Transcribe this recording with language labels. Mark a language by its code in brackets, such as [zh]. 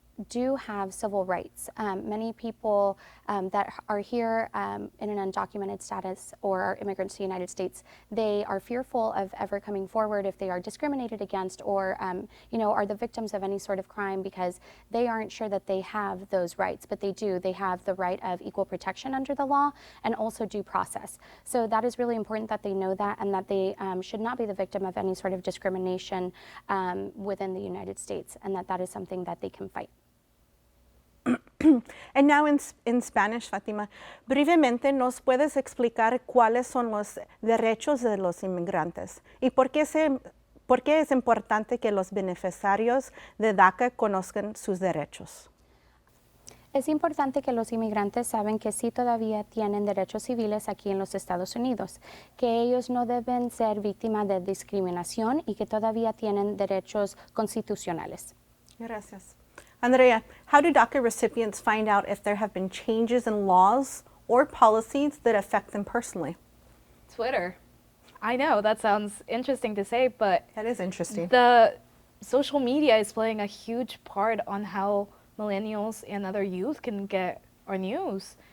[en] do have civil rights. Many people that are here in an undocumented status or are immigrants to the United States, they are fearful of ever coming forward if they are discriminated against or are the victims of any sort of crime because they aren't sure that they have those rights, but they do. They have the right of equal protection under the law and also due process. So that is really important that they know that and that they should not be the victim of any sort of discrimination within the United States, and that is something that they can fight. And now in Spanish, [es] Fatima, brevemente nos puedes explicar cuáles son los derechos de los inmigrantes y por qué es importante que los beneficiarios de DACA conozcan sus derechos. Es importante que los inmigrantes saben que sí todavía tienen derechos civiles aquí en los Estados Unidos, que ellos no deben ser víctimas de discriminación y que todavía tienen derechos constitucionales. Gracias. [en] Andrea, how do DACA recipients find out if there have been changes in laws or policies that affect them personally? Twitter. I know, that sounds interesting to say, but That is interesting. the social media is playing a huge part on how millennials and other youth can get our news.